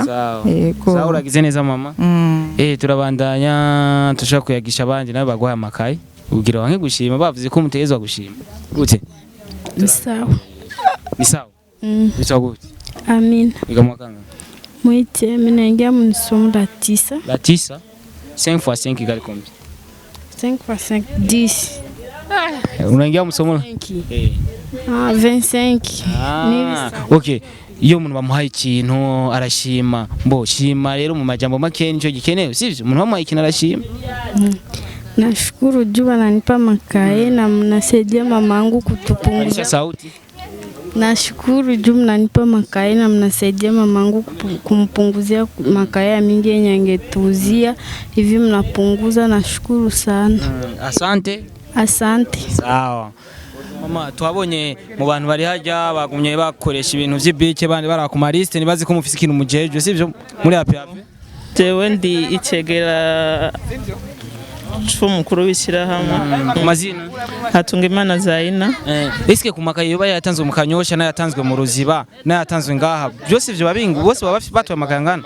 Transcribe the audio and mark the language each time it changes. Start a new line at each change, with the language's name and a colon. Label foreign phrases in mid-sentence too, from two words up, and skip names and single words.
Rundi: Yego. Sawa uragize neza mama. Turabandanya tushaka kuyagisha abandi nabe bagwaye amakaye. Ugira wange gushima bavuze ko mutegezwa gushima. Gute? Sawa. Ni sawa. Ni gute? Amina. Iga mwakanga.
Swahili: Mwite minaingia mnisomo la 9. La 9?
French: 5 x 5 égale combien? 5 x 5 10.
Swahili: Unaingia msomo? 25. Okay.
Rundi: Iyo umuntu bamuhaye ikintu arashima. Mbo shima rero mu majambo make nico gikenewe sivyo? Umuntu bamuhaye ikintu arashima.
Swahili: Nashukuru juu ananipa makae na mnasaidia mamangu kutupunguza sauti. Nashukuru juu mnanipa makae na mnasaidia mamangu kumpunguzia makae mingi yenye angetuuzia hivi mnapunguza, nashukuru sana. Asante. Asante. Sawa.
Rundi: Mama twabonye mu bantu bari hajya bagumye bakoresha ibintu vy'ibike bandi barakuma liste nibazi ko mufise ikintu mujeje sivyo muri apiape. Jewe ndi icegera c'umukuru w'ishyirahamwe. Mazina Hatungimana Zaina. Eske kumakaye yoba yatanzwe mu Kanyosha na yatanzwe mu Ruziba na yatanzwe ngaha byose ivyo babingu bose baba batwaye amakayangana.